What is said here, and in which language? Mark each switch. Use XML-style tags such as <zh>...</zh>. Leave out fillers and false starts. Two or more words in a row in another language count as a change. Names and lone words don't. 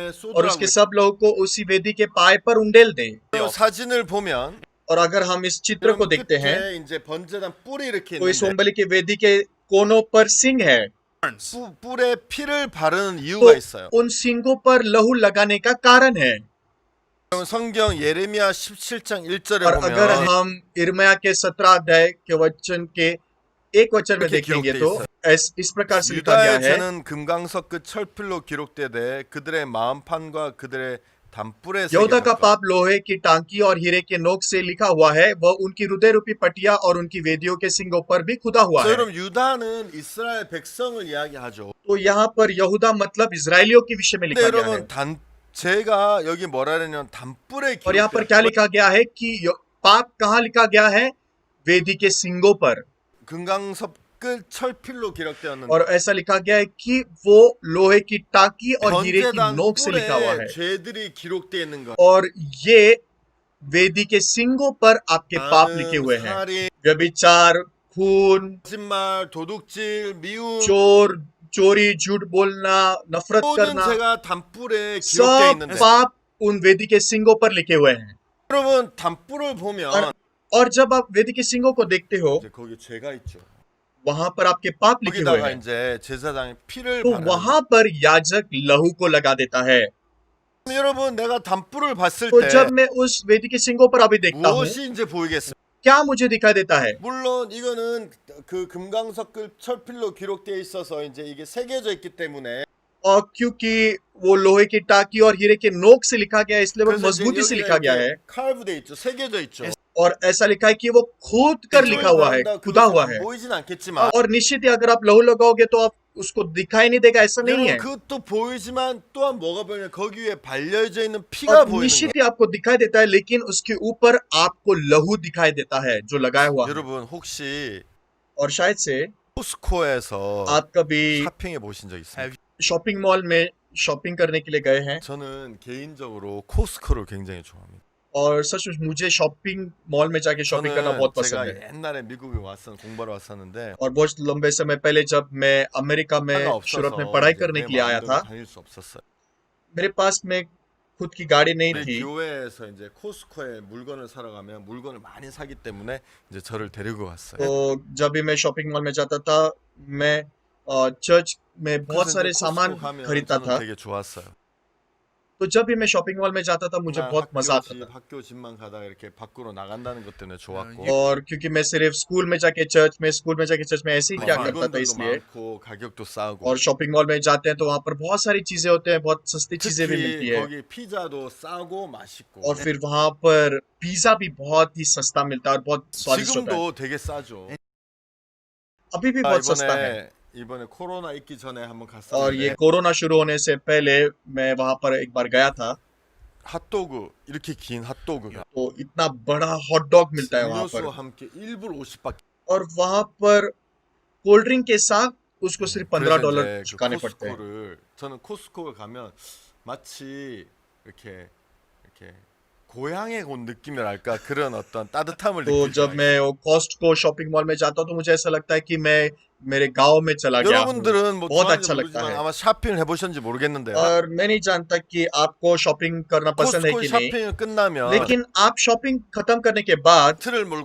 <hi>और उसके</hi> <ko>쏟으라고.</ko> <hi>सब लहू को उसी वेदी के पाए पर उंडेल दे</hi> <ko>사진을 보면</ko> <hi>और अगर हम इस चित्र को</hi> <ko>여러분</ko> <hi>देखते हैं</hi> <ko>끝에 이제 번제단 뿔이 이렇게</ko> <hi>तो इस</hi> <ko>있는데</ko> <hi>होमबलि की वेदी के कोनों पर सिंग है</hi> <ko>뿔에 피를 바르는 이유가</ko> <hi>तो</hi> <ko>있어요.</ko> <hi>उन सिंगों पर लहू लगाने का कारण है</hi> <ko>그럼 성경 예레미야 17장 1절에</ko> <hi>और अगर</hi> <ko>보면</ko> <hi>हम इर्मया के 17 अध्याय के वचन के एक वचन में</hi> <ko>이렇게</ko> <hi>देखेंगे</hi> <ko>기록돼</ko> <hi>तो</hi> <ko>있어요.</ko> <hi>इस प्रकार से लिखा गया</hi> <ko>유다의</ko> <hi>है</hi> <ko>죄는 금강석 끝 철필로 기록되되 그들의 마음판과 그들의 담뿔에</ko> <hi>यहूदा का</hi> <ko>새겨졌다.</ko> <hi>पाप लोहे की टांकी और हीरे के नोक से लिखा हुआ है वह उनकी हृदय रूपी पटिया और उनकी वेदियों के सिंगों पर भी खुदा हुआ</hi> <ko>그래서</ko> <hi>है</hi> <ko>여러분 유다는 이스라엘 백성을 이야기하죠.</ko> <hi>तो यहाँ पर यहूदा मतलब इजरायलियों के विषय में</hi> <ko>근데</ko> <hi>लिखा गया है</hi> <ko>여러분 제가 여기 뭐라 그러냐면 담뿔에</ko> <hi>और यहाँ पर क्या लिखा गया है कि पाप कहाँ लिखा गया है वेदी के सिंगों पर</hi> <ko>금강석 끝 철필로 기록되었는데</ko> <hi>और ऐसा लिखा गया है कि वो लोहे की टांकी और हीरे की</hi> <ko>번제단</ko> <hi>नोक से लिखा हुआ</hi> <ko>뿔에</ko> <hi>है</hi> <ko>죄들이 기록되어 있는 거.</ko> <hi>और ये वेदी के सिंगों पर आपके पाप लिखे हुए हैं</hi> <ko>살인,</ko> <hi>व्यभिचार खून</hi> <ko>거짓말, 도둑질, 미움</ko> <hi>चोर चोरी झूठ बोलना नफरत</hi> <ko>모든</ko> <hi>करना</hi> <ko>죄가 담뿔에 기록되어</ko> <hi>सब</hi> <ko>있는데</ko> <hi>पाप उन वेदी के सिंगों पर लिखे हुए हैं</hi> <ko>여러분 담뿔을 보면</ko> <hi>और जब आप वेदी के सिंगों को देखते हो</hi> <ko>이제 거기 죄가 있죠.</ko> <hi>वहां पर आपके पाप लिखे हुए</hi> <ko>거기다가</ko> <hi>हैं</hi> <ko>이제 제사장이 피를</ko> <hi>तो</hi> <ko>바르는</ko> <hi>वहां पर याजक लहू को लगा देता है</hi> <ko>거예요. 여러분 내가 담뿔을 봤을</ko> <hi>तो</hi> <ko>때</ko> <hi>जब मैं उस वेदी के सिंगों पर अभी देखता हूँ</hi> <ko>무엇이 이제 보이겠어요?</ko> <hi>क्या मुझे दिखाई देता है</hi> <ko>물론 이거는 그 금강석 끝 철필로 기록되어 있어서 이제 이게 새겨져 있기 때문에</ko> <hi>और क्योंकि वो लोहे की टाकी और हीरे के नोक से लिखा गया है इसलिए वो</hi> <ko>그래서 이제</ko> <hi>मजबूती से</hi> <ko>여기가</ko> <hi>लिखा गया है</hi> <ko>이렇게 칼브돼 있죠. 새겨져 있죠.</ko> <hi>और ऐसा लिखा है कि वो खोद कर लिखा हुआ है खुदा हुआ है</hi> <ko>보이진 않겠지만</ko> <hi>और निश्चित ही अगर आप लहू लगाओगे तो आप उसको दिखाई नहीं देगा ऐसा नहीं है</hi> <ko>여러분 그것도 보이지만 또한 뭐가 보이냐 거기 위에 발려져 있는 피가</ko> <hi>और</hi> <ko>보이는</ko> <hi>निश्चित</hi> <ko>거예요.</ko> <hi>ही आपको दिखाई देता है लेकिन उसके ऊपर आपको लहू दिखाई देता है जो लगाया हुआ है</hi> <ko>여러분 혹시</ko> <hi>और शायद से</hi> <ko>코스코에서</ko> <hi>आप कभी</hi> <ko>쇼핑해 보신 적 있어요?</ko> <en>shopping mall</en> <hi>में शॉपिंग करने के लिए गए हैं</hi> <ko>저는 개인적으로 코스코를 굉장히 좋아합니다.</ko> <hi>और सच मुझे</hi> <en>shopping mall</en> <hi>में जाके शॉपिंग करना बहुत</hi> <ko>저는</ko> <hi>पसंद</hi> <ko>제가</ko> <hi>है</hi> <ko>옛날에 미국에 공부하러 왔었는데</ko> <hi>और बहुत लंबे समय पहले जब मैं अमेरिका में</hi> <ko>차가</ko> <hi>शुरू</hi> <ko>없어서</ko> <hi>में पढ़ाई</hi> <ko>이제</ko> <hi>करने</hi> <ko>내</ko> <hi>के लिए आया</hi> <ko>마음대로</ko> <hi>था</hi> <ko>다닐 수 없었어요.</ko> <hi>मेरे पास में खुद की गाड़ी नहीं</hi> <ko>우리</ko> <hi>थी,</hi> <ko>교회에서 이제 코스코에 물건을 사러 가면 물건을 많이 사기 때문에 이제 저를 데리고 갔어요.</ko> <hi>तो जब भी मैं</hi> <en>shopping mall</en> <hi>में जाता था, मैं चर्च में बहुत</hi> <ko>그래서</ko> <hi>सारे</hi> <ko>이제</ko> <hi>सामान</hi> <ko>코스코 가면</ko> <hi>खरीदता</hi> <ko>저는</ko> <hi>था।</hi> <ko>되게 좋았어요.</ko> <hi>तो जब भी मैं</hi> <en>shopping mall</en> <hi>में जाता था मुझे</hi> <ko>정말</ko> <hi>बहुत मजा आता था।</hi> <ko>학교 집만 가다가 이렇게 밖으로 나간다는 것 때문에 좋았고</ko> <hi>और क्योंकि मैं सिर्फ स्कूल में जाके चर्च में ऐसे ही क्या करता था,</hi> <ko>물건들도</ko> <hi>इसलिए।</hi> <ko>많고 가격도 싸고</ko> <hi>और</hi> <en>shopping mall</en> <hi>में जाते हैं तो वहां पर बहुत सारी चीजें होते हैं, बहुत सस्ती चीजें भी मिलती</hi> <ko>특히</ko> <hi>है।</hi> <ko>거기 피자도 싸고 맛있고</ko> <hi>और फिर वहां पर पिज्जा भी बहुत ही सस्ता मिलता है और बहुत स्वादिष्ट होता है।</hi> <ko>지금도 되게 싸죠.</ko> <hi>अभी भी बहुत सस्ता है।</hi> <ko>이번에 코로나 있기 전에 한번</ko> <hi>और ये</hi> <ko>갔었는데</ko> <hi>कोरोना शुरू होने से पहले मैं वहां पर एक बार गया था,</hi> <ko>핫도그 이렇게 긴 핫도그가</ko> <hi>तो इतना बड़ा</hi> <en>hot dog</en> <hi>मिलता है वहां पर।</hi> <ko>음료수와 함께 1불 50밖에</ko> <hi>और वहां पर</hi> <en>cold drink</en> <hi>के साथ उसको सिर्फ $15</hi> <ko>그래서 이제 그</ko> <hi>चुकाने पड़ते हैं।</hi> <ko>저는 코스코를 가면 마치 이렇게 고향에 온 느낌이랄까 그런 어떤 따뜻함을</ko> <hi>तो</hi> <ko>느끼죠.</ko> <hi>जब मैं वो कॉस्टको</hi> <en>shopping mall</en> <hi>में जाता हूँ तो मुझे ऐसा लगता है कि मैं मेरे गांव में चला गया हूँ।</hi> <ko>여러분들은 뭐</ko> <hi>बहुत</hi> <ko>좋아하는지</ko> <hi>अच्छा लगता</hi> <ko>모르지만</ko> <hi>है।</hi> <ko>아마 쇼핑을 해보셨는지 모르겠는데요.</ko> <hi>और मैं नहीं जानता कि आपको शॉपिंग करना पसंद है</hi> <ko>코스코</ko> <hi>कि नहीं,</hi> <ko>쇼핑을 끝나면</ko> <hi>लेकिन आप शॉपिंग खत्म करने के बाद</hi> <ko>틀을 몰고</ko>